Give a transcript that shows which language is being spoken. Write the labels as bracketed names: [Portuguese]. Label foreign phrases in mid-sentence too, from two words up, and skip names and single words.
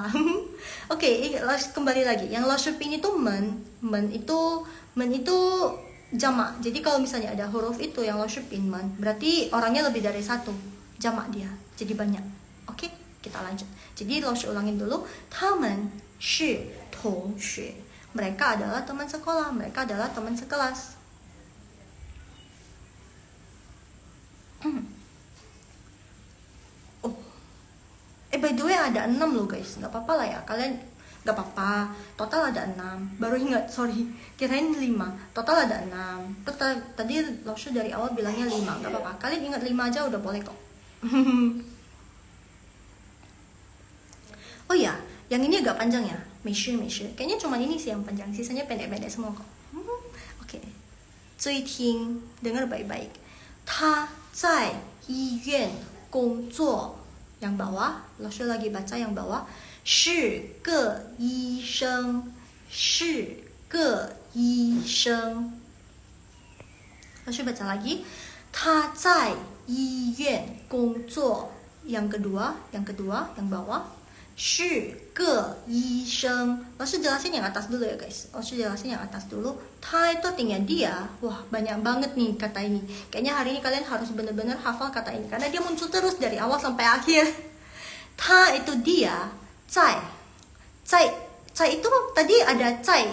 [Indonesian] Oke, kembali lagi. Yang laoshi pin itu men itu jamak. Jadi kalau misalnya ada huruf itu yang laoshi pin men, berarti orangnya lebih dari satu, jamak dia, jadi banyak. Oke, kita lanjut. Jadi laoshi ulangin dulu, [Chinese] 他们是同学, [Indonesian] mereka adalah teman sekolah, mereka adalah teman sekelas. Oh, [English] by the way [Indonesian] ada 6 loh guys, nggak apa-apa lah ya, kalian nggak apa-apa. Total ada 6, baru ingat, sorry, kirain 5. Total ada 6. Terus tadi laoshi dari awal bilangnya 5, nggak apa-apa. Kalian ingat 5 aja udah boleh kok. Oh ya, yang ini agak panjang ya. 没事 kayaknya cuma ini sih yang panjang, sisanya pendek-pendek semua kok. Oke. [Chinese] 注意听, [Indonesian] dengar baik-baik. [Chinese] 他在医院工作. [Indonesian] Yang bawah, laoshi lagi baca yang bawah. [Chinese] 是个医生. 是个医生. [Indonesian] Laoshi baca lagi. [Chinese] 他在医院工作. [Indonesian] Yang kedua, yang bawah. [Chinese] 是个医生. [Indonesian] Laoshi jelasin yang atas dulu ya guys. Laoshi jelasin yang atas dulu. Ta itu artinya dia. Wah, banyak banget nih kata ini. Kayaknya hari ini kalian harus benar-benar hafal kata ini karena dia muncul terus dari awal sampai akhir. Ta itu dia. Zai itu tadi ada zai.